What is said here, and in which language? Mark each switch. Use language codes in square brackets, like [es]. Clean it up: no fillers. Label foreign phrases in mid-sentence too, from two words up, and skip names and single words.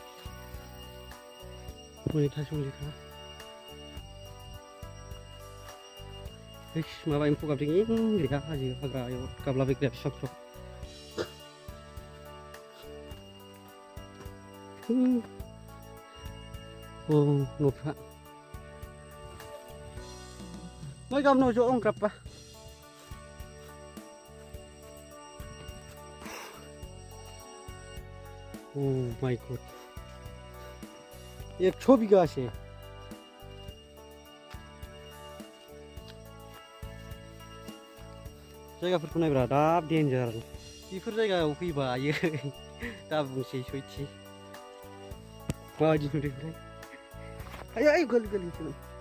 [brx] हनै थासुमलिखा माबा एम्फौ गाबदों गैया हाजो हाग्रायाव गाबलाबायग्राया फिसा फिसा न'फ्रा मै गाबनो ज' अंग्राबा [en] Oh my god [brx] 100 बिगासे जायगाफोरखौ नायब्रा दाब डेन्जार बेफोर जायगायाव फैबा आयै दा बुंसै सयथि माबायदि नुदोंथाय आयै गोलैनोसैमोन